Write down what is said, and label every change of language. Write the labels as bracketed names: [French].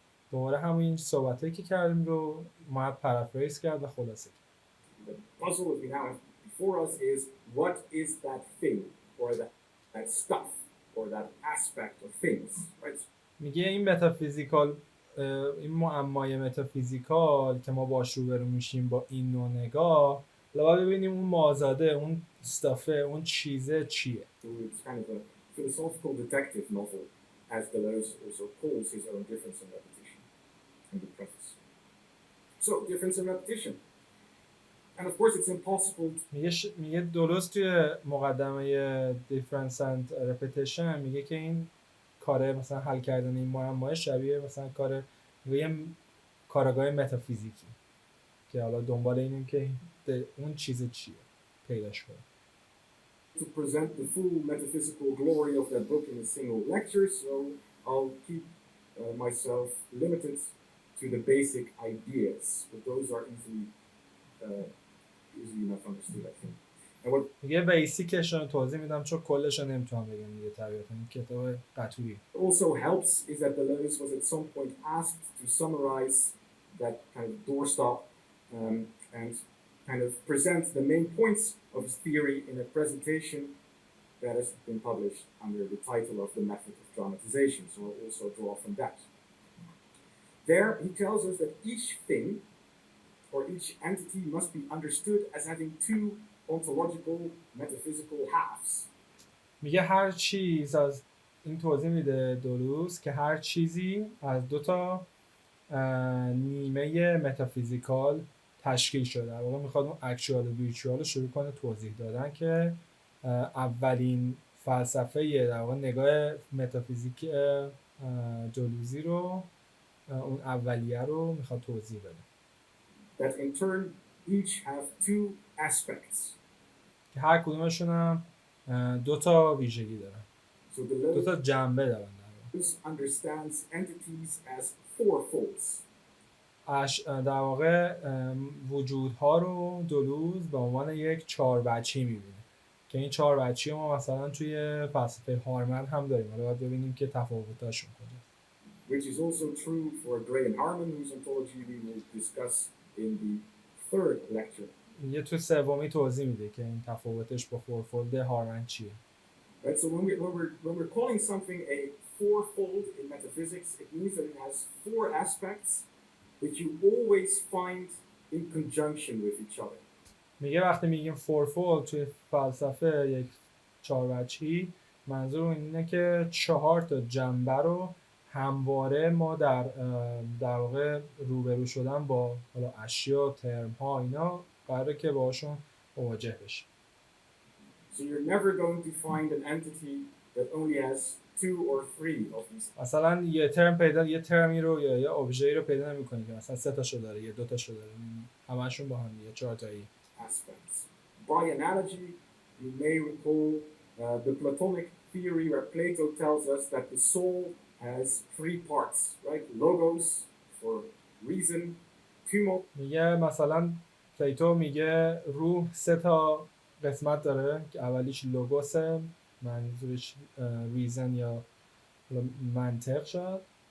[Persian] دوباره همین صحبتایی که کردیم رو ما پرافریز کرد و خلاصه کرد. [English] The puzzle that we have before us is what is that thing or that stuff or that aspect of things, right? [Persian] میگه این متافیزیکال، این معمای متافیزیکال که ما باش روبرو میشیم با این نوع نگاه، لابد ببینیم اون مازاده، اون استافه، اون چیزه چیه. [English] So it's kind of a philosophical detective novel, as Deleuze also calls his own difference and repetition in the preface. So difference and repetition. And of course it's impossible [Persian] میگه دلوز توی مقدمه difference and repetition میگه که این کار مثلا حل کردن این معمای شبیه مثلا یه کارگاه متافیزیکی که حالا دنبال اینیم که اون چیز چیه پیداش کنه. [English] to present the full metaphysical glory of that book in a single lecture, so I'll keep myself limited to the basic ideas, but those are easily enough understood, I think. [Persian] میگه بیسیکش رو توضیح میدم چون کلش رو نمیتونم بگم دیگه، طبیعتا این کتاب قطوری. [English] Also helps is that Deleuze was at some point asked to summarize that kind of doorstop and kind of present the main points of his theory in a presentation that has been published under the title of The Method of Dramatization, so I'll also draw from that. There he tells us that each thing or each entity must be understood as having two ontological metaphysical halves. [Persian] میگه هر چیز از این توضیح میده دلوز که هر چیزی از دو تا نیمه متافیزیکال تشکیل شده. در واقع میخواد اون اکچوال و ویرچوال رو شروع کنه توضیح دادن که اولین فلسفه در واقع نگاه متافیزیک دلوزی رو، اون اولیه رو میخواد توضیح بده. [English] That in turn each have two aspects. [Persian] که هر کدومشون هم دو تا ویژگی دارن. [English] So [Persian] دو تا جنبه دارن. [English] Deleuze understands entities as fourfolds. [Persian] در واقع وجودها رو دلوز به عنوان یک چهاربعچی میبینه که این چهاربعچی ما مثلا توی فلسفه هارمن هم داریم. حالا باید ببینیم که تفاوتاشون کجاست. [English] Which is also true for Gray and Harmon, whose ontology we will discuss in the third lecture. [Persian] یه تو سومی توضیح میده که این تفاوتش با فورفولد هارمن چیه. [English] Right, so when we're calling something a fourfold in metaphysics, it means that it has four aspects that you always find in conjunction with each other. [Persian] میگه وقتی میگیم فورفولد توی فلسفه یک چاروجهی، منظور اینه که 4 تا جنبه رو همواره ما در واقع روبرو شدن با حالا اشیا، ترم ها، اینا قراره که باهاشون مواجه بشیم. [English] So you're never going to find an entity that only has 2 or 3 of these. [Persian] مثلا یه ترمی رو یا یه ابژه‌ای رو پیدا نمی‌کنی که مثلا 3 تاشو داره یا 2 تاشو داره، همشون با هم دیگه 4 تایی. [English] Aspects. By analogy, you may recall the Platonic theory where Plato tells us that the soul has 3 parts, right? Logos for reason, tumult. [Persian] میگه مثلا پلیتو میگه روح 3 تا قسمت داره که اولیش لوگوسه، منظورش ریزن یا منطق شد،